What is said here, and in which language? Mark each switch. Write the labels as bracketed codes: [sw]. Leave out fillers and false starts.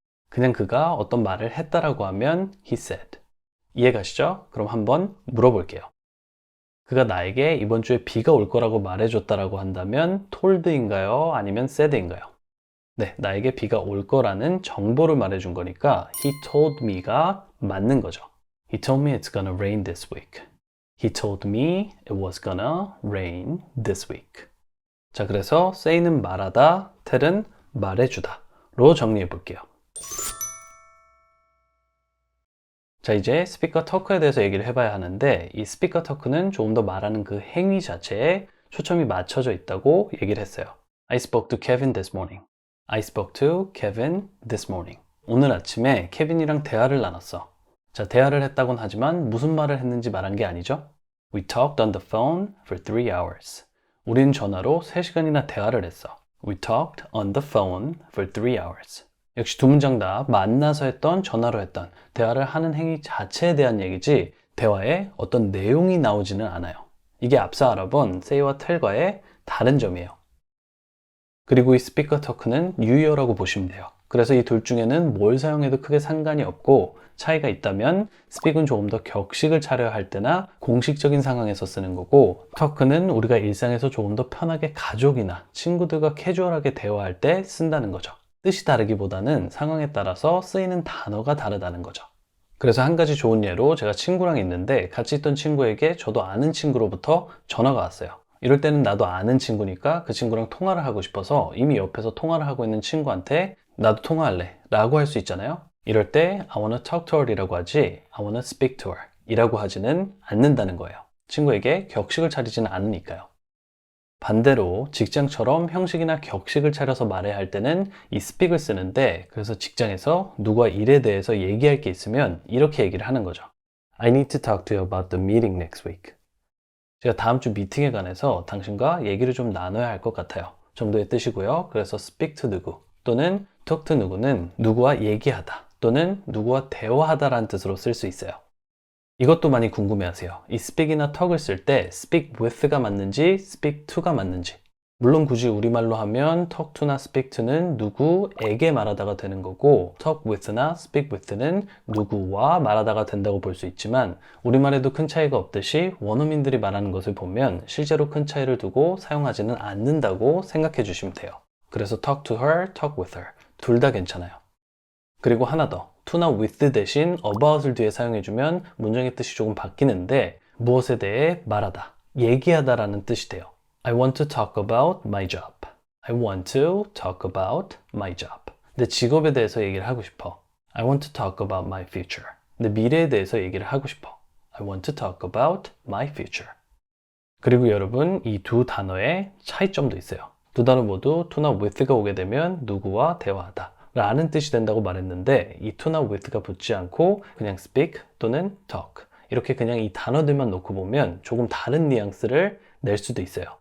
[ko] 그냥 그가 어떤 말을 했다라고 하면 [en] he said. [ko] 이해가시죠? 그럼 한번 물어볼게요. 그가 나에게 이번 주에 비가 올 거라고 말해줬다라고 한다면 told인가요? 아니면 said인가요? 네, 나에게 비가 올 거라는 정보를 말해준 거니까 [en] he told me [ko] 가 맞는 거죠. [en] He told me it's gonna rain this week. He told me it was gonna rain this week. [ko] 자, 그래서 say는 말하다, tell은 말해주다로 정리해 볼게요. 자, 이제 스피커 터크에 대해서 얘기를 해봐야 하는데 이 스피커 터크는 조금 더 말하는 그 행위 자체에 초점이 맞춰져 있다고 얘기를 했어요. [en] I spoke to Kevin this morning. I spoke to Kevin this morning. [ko] 오늘 아침에 케빈이랑 대화를 나눴어. 자, 대화를 했다곤 하지만 무슨 말을 했는지 말한 게 아니죠? [en] We talked on the phone for 3 hours. [ko] 우린 전화로 3시간이나 대화를 했어. [en] We talked on the phone for 3 hours. [ko] 역시 두 문장 다 만나서 했던, 전화로 했던 대화를 하는 행위 자체에 대한 얘기지 대화에 어떤 내용이 나오지는 않아요. 이게 앞서 알아본 say와 tell과의 다른 점이에요. 그리고 이 스피커 터크는 유효라고 보시면 돼요. 그래서 이 둘 중에는 뭘 사용해도 크게 상관이 없고 차이가 있다면 speak은 조금 더 격식을 차려야 할 때나 공식적인 상황에서 쓰는 거고 터크는 우리가 일상에서 조금 더 편하게 가족이나 친구들과 캐주얼하게 대화할 때 쓴다는 거죠. 뜻이 다르기보다는 상황에 따라서 쓰이는 단어가 다르다는 거죠. 그래서 한 가지 좋은 예로 제가 친구랑 있는데 같이 있던 친구에게 저도 아는 친구로부터 전화가 왔어요. 이럴 때는 나도 아는 친구니까 그 친구랑 통화를 하고 싶어서 이미 옆에서 통화를 하고 있는 친구한테 나도 통화할래 라고 할 수 있잖아요. 이럴 때 [en] I wanna talk to her [ko] 이라고 하지 [en] I wanna speak to her [ko] 이라고 하지는 않는다는 거예요. 친구에게 격식을 차리지는 않으니까요. 반대로 직장처럼 형식이나 격식을 차려서 말해야 할 때는 이 speak을 쓰는데 그래서 직장에서 누가 일에 대해서 얘기할 게 있으면 이렇게 얘기를 하는 거죠. [en] I need to talk to you about the meeting next week. [ko] 제가 다음 주 미팅에 관해서 당신과 얘기를 좀 나눠야 할 것 같아요. 정도의 뜻이고요. 그래서 speak to 누구 또는 talk to 누구는 누구와 얘기하다 또는 누구와 대화하다라는 뜻으로 쓸 수 있어요. 이것도 많이 궁금해하세요. 이 speak이나 talk을 쓸 때 speak with가 맞는지 speak to가 맞는지. 물론 굳이 우리말로 하면 talk to나 speak to는 누구에게 말하다가 되는 거고 talk with나 speak with는 누구와 말하다가 된다고 볼 수 있지만 우리말에도 큰 차이가 없듯이 원어민들이 말하는 것을 보면 실제로 큰 차이를 두고 사용하지는 않는다고 생각해 주시면 돼요. 그래서 [en] talk to her, talk with her [ko] 둘 다 괜찮아요. 그리고 하나 더 to나 with 대신 about을 뒤에 사용해주면 문장의 뜻이 조금 바뀌는데 무엇에 대해 말하다, 얘기하다 라는 뜻이 돼요. [en] I want to talk about my job. I want to talk about my job. [ko] 내 직업에 대해서 얘기를 하고 싶어. [en] I want to talk about my future. [ko] 내 미래에 대해서 얘기를 하고 싶어. [en] I want to talk about my future. [ko] 그리고 여러분 이 두 단어의 차이점도 있어요. 두 단어 모두 to나 with가 오게 되면 누구와 대화하다 라는 뜻이 된다고 말했는데 이 to나 with가 붙지 않고 그냥 speak 또는 talk 이렇게 그냥 이 단어들만 놓고 보면 조금 다른 뉘앙스를 낼 수도 있어요.